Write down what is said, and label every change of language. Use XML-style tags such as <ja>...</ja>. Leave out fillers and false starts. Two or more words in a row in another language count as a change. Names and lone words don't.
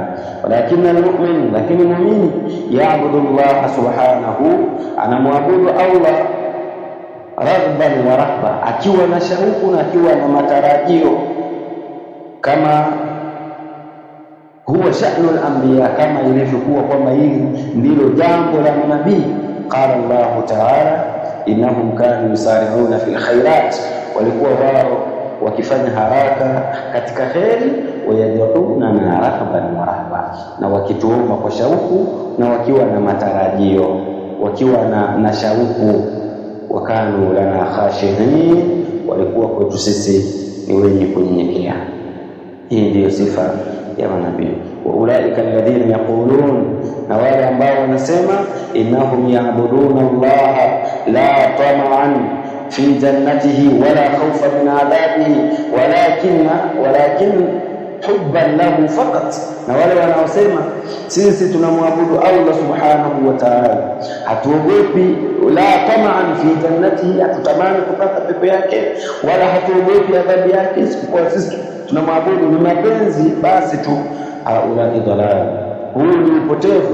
<sw>Lakini almu'min, lakini muumini,</sw> <ar>يعبد الله سبحانه,</ar> <sw>anamwabudu Allah</sw> <ar>رغبا ورهبا,</ar> <sw>akiwa na shauku na akiwa na matarajio,</sw> <ar>كما هو شأن الأنبياء,</ar> <sw>kama ilivyokuwa kwamba hili ndilo jambo la manabii.</sw> <ar>قال الله تعالى إنهم كانوا يسارعون في الخيرات,</ar> <sw>walikuwa wao wakifanya haraka katika kheri,</sw> <ar>ويدعوننا رغبا ورهبا,</ar> <sw>na wakituomba kwa shauku na wakiwa na matarajio, wakiwa na shauku.</sw> <ar>وكانوا لنا خاشعين,</ar> <sw>walikuwa kwetu sisi ni wenye kunyenyekea. Hii ndiyo sifa ya manabii.</sw> <ar>وأولئك الذين يقولون,</ar> <sw>na wale ambao wanasema</sw> <ar>إنهم يعبدون الله لا طمعا في جنته ولا خوفا من عذابه ولكن حبا له فقط.</ar> <sw>Na wale wanaosema sisi tunamwabudu Allah</sw> <ar>سبحانه وتعالى,</ar> <sw>hatuogopi</sw> <ar>لا طمعا في جنته,</ar> <sw>hatutamani kupata pepo yake, wala hatuogopi adhabu yake, isipokuwa sisi tunamwabudu ni mapenzi basi tu,</sw> <ar>هؤلاء ضلال,</ar> <sw>huu ni upotevu.</sw>